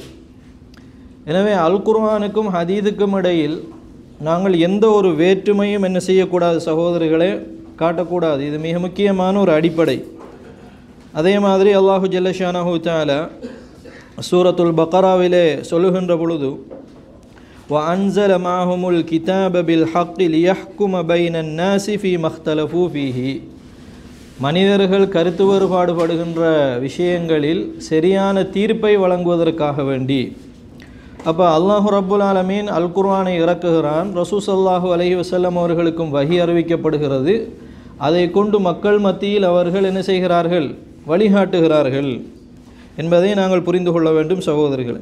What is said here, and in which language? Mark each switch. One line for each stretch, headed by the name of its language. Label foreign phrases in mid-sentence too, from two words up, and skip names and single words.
Tamil: எனவே அல் குர்ஆனுக்கும் ஹதீதுக்கும் இடையில் நாங்கள் எந்த ஒரு வேற்றுமையும் என்ன செய்யக்கூடாது சகோதரர்களே, காட்டக்கூடாது. இது மிக முக்கியமான ஒரு அடிப்படை. அதே மாதிரி
Arabic: الله جل شأنه تعالى
Tamil: சூரத்துல் பக்ராவிலே சொல்லுகின்ற பொழுது,
Arabic: وَأَنزَلَ مَعَهُمُ الْكِتَابَ بِالْحَقِّ لِيَحْكُمَ بَيْنَ النَّاسِ فِيمَا اخْتَلَفُوا فِيهِ.
Tamil: மனிதர்கள் கருத்து வேறுபாடுபடுகின்ற விஷயங்களில் சரியான தீர்ப்பை வழங்குவதற்காக வேண்டி. அப்போ
Arabic: الله رب العالمين
Tamil: அல் குர்ஆனை இறக்குகிறான். ரசூல்
Arabic: صلى الله عليه وسلم
Tamil: அவர்களுக்கும் வஹி அறிவிக்கப்படுகிறது. அதை கொண்டு மக்கள் மத்தியில் அவர்கள் என்ன செய்கிறார்கள், வழிகாட்டுகிறார்கள் என்பதை நாங்கள் புரிந்து கொள்ள வேண்டும் சகோதரர்கள்.